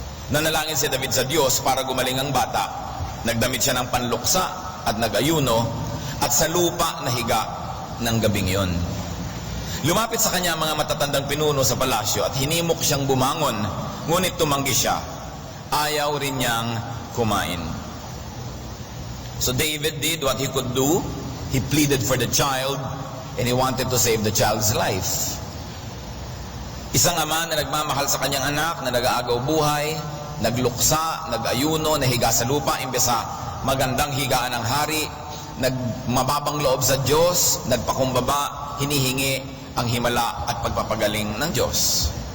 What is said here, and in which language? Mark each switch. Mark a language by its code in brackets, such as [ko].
[tl] Nanalangin si David sa Diyos para gumaling ang bata. Nagdamit siya ng panluksa at nag-ayuno at sa lupa nahiga ng gabing yon. Lumapit sa kanya mga matatandang pinuno sa palasyo at hinimok siyang bumangon, ngunit tumanggi siya. Ayaw rin niyang kumain. [en] So David did what he could do. He pleaded for the child and he wanted to save the child's life. [tl] Isang ama na nagmamahal sa kanyang anak, na nag-aagaw buhay, nagluksa, nag-ayuno, nahiga sa lupa, imbes sa magandang higaan ng hari, nagmababang loob sa Diyos, nagpakumbaba, hinihingi ang himala at pagpapagaling ng Diyos.